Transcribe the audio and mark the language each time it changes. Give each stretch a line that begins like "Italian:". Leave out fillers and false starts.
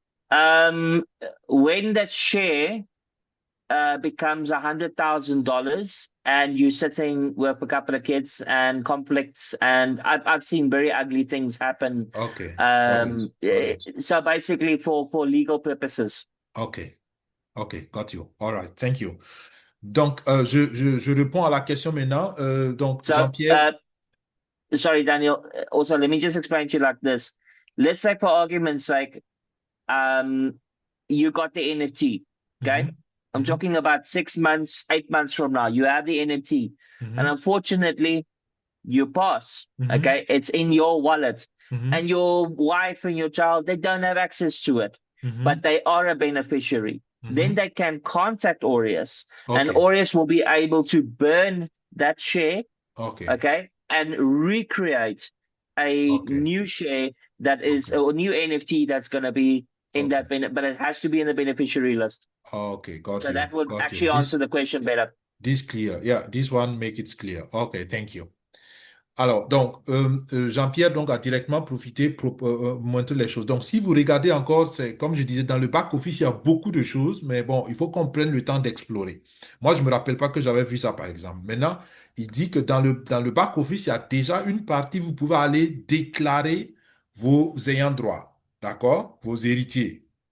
English: When that share becomes $100,000 and you're sitting with a couple of kids and conflicts, and I've seen very ugly things happen. Okay, got it. So basically for legal purposes. Okay, okay, got you. All right, thank you.
French: Donc, je réponds à la question maintenant. Donc,
English: So, Jean-Pierre. Sorry, Daniel. Also, let me just explain to you like this. Let's say, for argument's sake, you got the NFT, okay? I'm talking about 6 months, 8 months from now. You have the NFT, and unfortunately, you pass, okay? It's in your wallet, and your wife and your child, they don't have access to it, but they are a beneficiary. Then they can contact Aureus, and Aureus will be able to burn that share, okay, and recreate a new share that is a new NFT that's going to be in that, but it has to be in the beneficiary list. Okay, got So you. that would Got actually you. answer the question better. This clear. Yeah, this one make it clear. Okay, thank you.
French: Alors, donc, Jean-Pierre donc, a directement profité pour montrer les choses. Donc, si vous regardez encore, c'est comme je disais, dans le back-office, il y a beaucoup de choses, mais bon, il faut qu'on prenne le temps d'explorer. Moi, je ne me rappelle pas que j'avais vu ça, par exemple. Maintenant, il dit que dans le back-office, il y a déjà une partie, vous pouvez aller déclarer vos ayants droit, d'accord? Vos héritiers.